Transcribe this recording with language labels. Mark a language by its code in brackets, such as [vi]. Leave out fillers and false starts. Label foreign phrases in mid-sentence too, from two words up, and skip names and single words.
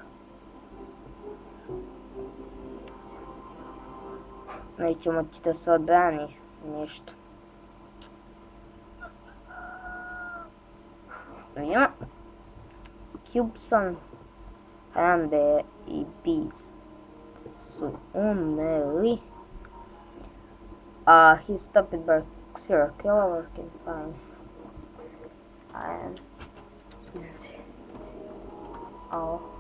[sr] Neće moći da se odbrani, ništa. Vidimo. Cubeson, Harambe i Beast su umrli. [en] His stupid bird serial killer working fine. Oh.